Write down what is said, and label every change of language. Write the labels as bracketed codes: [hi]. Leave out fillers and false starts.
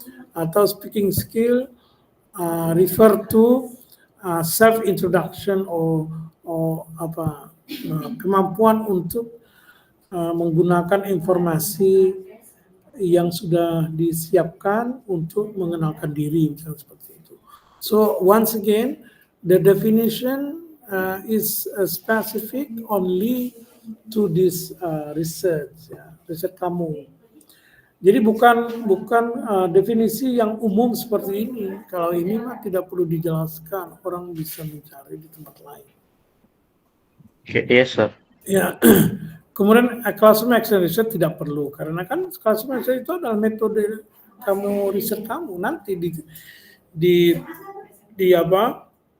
[id] Atau [en] speaking skill refer to self introduction or [id] apa, kemampuan untuk menggunakan informasi yang sudah disiapkan untuk mengenalkan diri, misalnya seperti itu. [en] So once again, the definition is specific only to this research, [id] ya, riset kamu. Jadi bukan definisi yang umum seperti ini. Kalau ini mah tidak perlu dijelaskan, orang bisa mencari di tempat lain. [en] Yes, sir. [id] Ya, kemudian classroom action research tidak perlu karena kan classroom action itu adalah metode kamu riset kamu nanti di apa?